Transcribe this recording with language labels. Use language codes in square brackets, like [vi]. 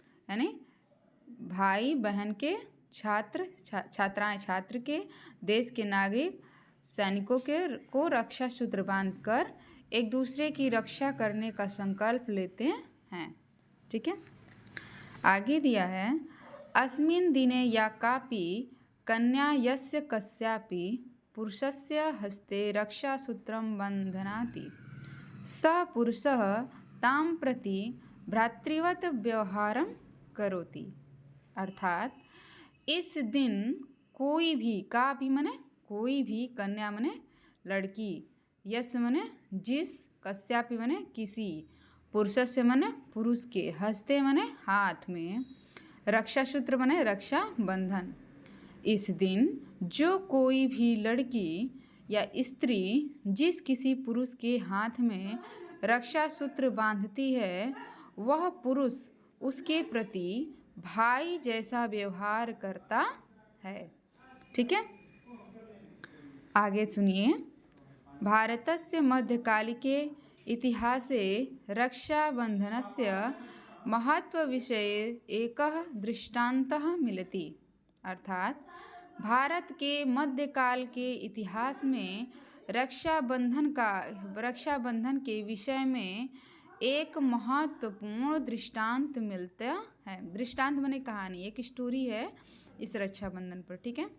[hi] यानी भाई बहन के, छात्राएं छात्र के, देश के नागरिक सैनिकों को रक्षा सूत्र बांधकर एक दूसरे की रक्षा करने का संकल्प लेते हैं, ठीक है। आगे दिया है, [sa] अस्मिन् दिने या कापि कन्या यस्य कस्यापि पुरुषस्य हस्ते रक्षासूत्रं बध्नाति सः पुरुषः तां प्रति भ्रातृवत् व्यवहारं करोति। [hi] अर्थात इस दिन कोई भी, कापि मने कोई भी, कन्या मने लड़की, यस मने जिस, कस्यापि मने किसी, पुरुषस्य मने पुरुष के, हस्ते मने हाथ में, रक्षा सूत्र मने रक्षा बंधन। इस दिन जो कोई भी लड़की या स्त्री जिस किसी पुरुष के हाथ में रक्षा सूत्र बांधती है वह पुरुष उसके प्रति भाई जैसा व्यवहार करता है, ठीक है। आगे सुनिए। [sa] भारतस्य मध्यकालिके इतिहासे रक्षाबन्धनस्य महत्वविषये एकः दृष्टान्तः मिलति। [hi] अर्थात भारत के मध्यकाल के इतिहास में रक्षाबंधन के विषय में एक महत्वपूर्ण दृष्टांत मिलता है। दृष्टांत माने कहानी, एक स्टोरी है इस रक्षाबंधन पर, ठीक है।